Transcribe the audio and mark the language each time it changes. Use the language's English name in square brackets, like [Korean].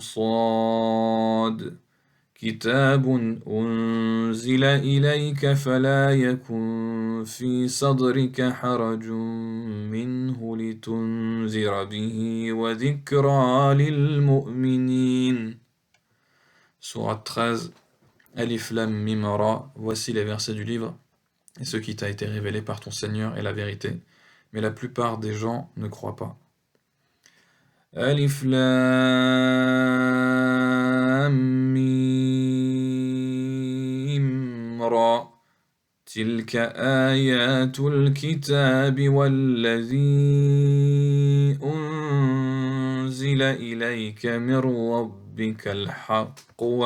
[Arabic] صاد كتاب أنزل إليك فلا يكن في صدرك حرج منه لتنذر به وذكرى للمؤمنين. [French] Sourate 13, Alif Lam Mim Ra, voici les versets du livre, et ce qui t'a été révélé par ton Seigneur est la vérité, mais la plupart des gens ne croient pas. [Arabic] Alif Lam Mim Ra, Tilka ayatul kitab والذي أنزل إليك من ربك الحق